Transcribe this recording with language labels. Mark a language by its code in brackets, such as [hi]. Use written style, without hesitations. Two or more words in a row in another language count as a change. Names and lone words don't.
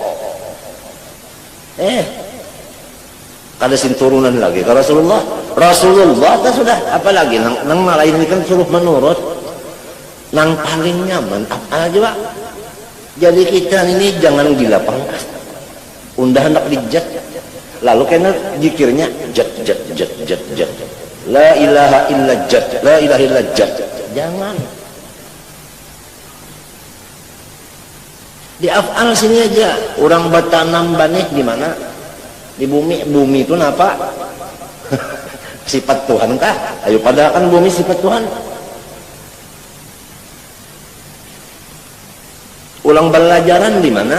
[bjn] Kada sin turunan lagi ke Rasulullah. Rasulullah kan sudah apalagi nang malain ini kan suruh menurut. Nang paling nyaman apa aja Pak. Jadi kita ini jangan gila pangkas. Undah hendak dijat. Lalu kena zikirnya jat jat jat jat jat. [ar] لا إله إلا ذات. لا إله إلا ذات. [bjn] Jangan. Di af'al sini aja orang bertanam banih di mana? Di bumi. Bumi itu apa? Sifat Tuhan kah? Ayo padahal kan bumi sifat Tuhan. Ulang belajaran di mana?